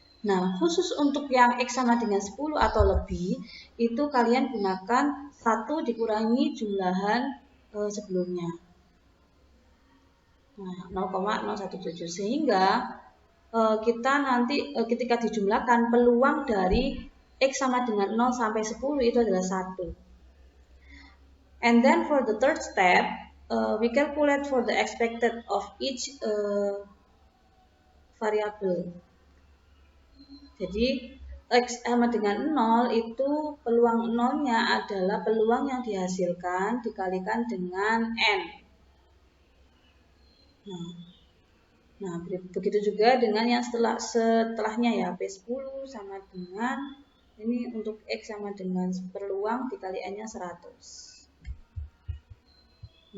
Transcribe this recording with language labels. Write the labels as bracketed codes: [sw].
[id] Nah, khusus untuk yang X sama dengan 10 atau lebih, itu kalian gunakan 1 dikurangi jumlahan sebelumnya. Nah, 0,017, sehingga kita nanti ketika dijumlahkan peluang dari X sama dengan 0 sampai 10 itu adalah 1. [en] And then for the third step, we calculate for the expected of each variable. [id] Jadi X sama dengan 0 itu peluang 0-nya adalah peluang yang dihasilkan dikalikan dengan N. Nah, begitu juga dengan yang setelahnya ya, P10 sama dengan, ini untuk X sama dengan peluang dikali N-nya 100.